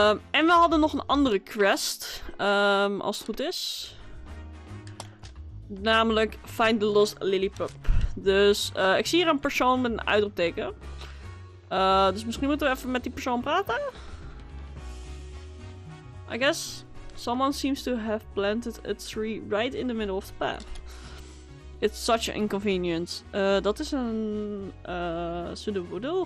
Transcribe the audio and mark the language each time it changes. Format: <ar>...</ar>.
<nl>En we hadden nog een andere quest, als het goed is. Namelijk Find the Lost Lillipup. Dus ik zie hier een persoon met een uitroepteken. Dus misschien moeten we even met die persoon praten.</nl> <en>I guess. Someone seems to have planted a tree right in the middle of the path. It's such an inconvenience.</en> <nl>Dat is een pseudo-woodle.</nl>